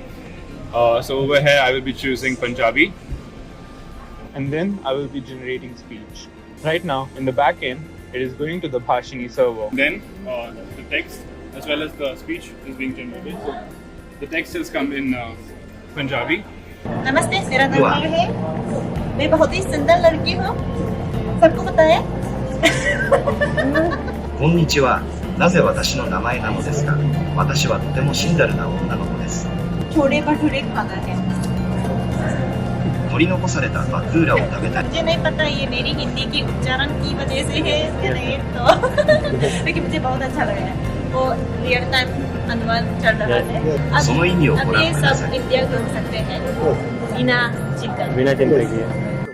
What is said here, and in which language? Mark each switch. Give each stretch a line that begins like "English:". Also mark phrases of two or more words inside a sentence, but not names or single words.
English: So over here I will be choosing Punjabi and then I will be generating speech. Right now in the back end it is going to the Bhashini server. Then the text as well as the speech is being generated. So the text has come in Punjabi.
Hindi: नमस्ते, मेरा नाम नीलू है। मैं बहुत ही सुंदर लड़की हूँ। सबको पता है?
Japanese: こんにちは。なぜ私の名前なのですか。私はとてもシンダルな女の子です。
Hindi: छोले भटूरे खाना है।
Japanese: 取り残されたバクーラを食べたい。
Hindi: मुझे नहीं पता ये मेरी हिंदी की उच्चारण की वजह से है या नहीं तो लेकिन मुझे बहुत अच्छा लगा है। वो
English: real time
Hindi: अनुवाद चल रहा है।
Japanese: その意味をご
Hindi: अब
Japanese: 覧
Hindi: ये
Japanese: くださ
Hindi: सब
Japanese: い。
Hindi: इंडिया घूम सकते हैं बिना चिंता। बिना चिंता किए।